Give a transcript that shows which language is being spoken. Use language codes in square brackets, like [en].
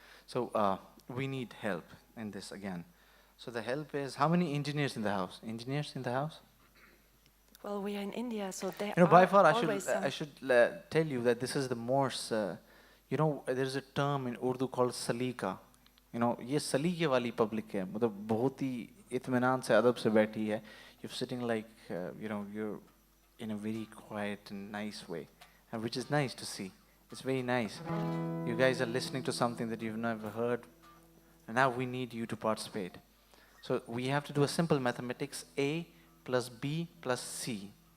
[en] So we need help in this again. So the help is, how many engineers in the house? Engineers in the house? Well, we are in India, so there By are far, always some. I should tell you that this is the most, there's a term in Urdu called salika. [hi] ये सलीके वाली public है, मतलब बहुत ही इत्मीनान से अदब से बैठी है. [en] You're sitting like, you're in a very quiet and nice way, and which is nice to see. It's very nice. You guys are listening to something that you've never heard, and now we need you to participate. So we have to do a simple mathematics, A plus B plus C.